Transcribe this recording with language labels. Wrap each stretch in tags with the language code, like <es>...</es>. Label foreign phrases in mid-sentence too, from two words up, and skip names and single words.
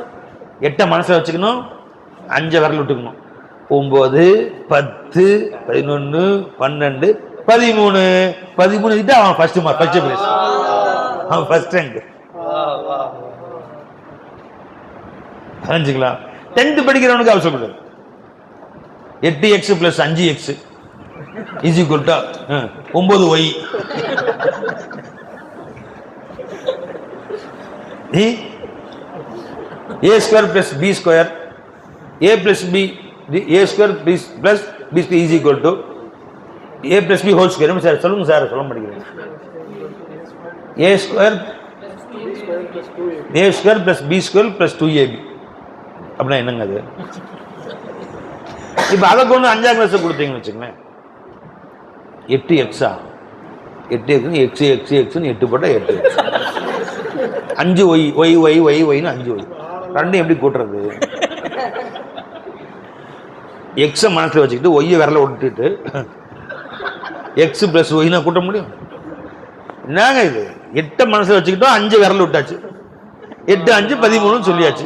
<ta>8 மனசுல வச்சுக்கணும், 5 விரல் விட்டுக்கணும். 9 10 11 12 13 13 அவன்</ta> <en>first mark, first place,</en> <ta>அவன்</ta> <en>first rank.</en> <ta>தெரிஞ்சுக்கலாம். 10th படிக்கிறவனுக்கு அவர் சொல்லுது 8x + 5x = 9y.</ta> <en>a² + b² a + b a² + b² = a + b whole square.</en> <ta>சார் சொல்லுங்க சார், சொல்ல மாட்டேங்கிறீங்க. a² + b² + 2ab அப்படின்னா என்னங்க அது? இப்ப அதை கொண்டு 5ஆம் கிளாஸ் கொடுத்தீங்கன்னு வச்சுக்கோங்களேன், 8x 8x x 8 போட்டா 8x 5y y y y yன்னு 5y. ரெண்டையும் எப்படி கூட்டுறது? x மனசுல வச்சுக்கிட்டு y விரல விட்டுட்டு x + y கூட்ட முடியும்? என்னங்க இது? 8 மனசுல வச்சுக்கிட்டோம், 5 விரல விட்டாச்சு, 8 5 13 சொல்லியாச்சு.</ta>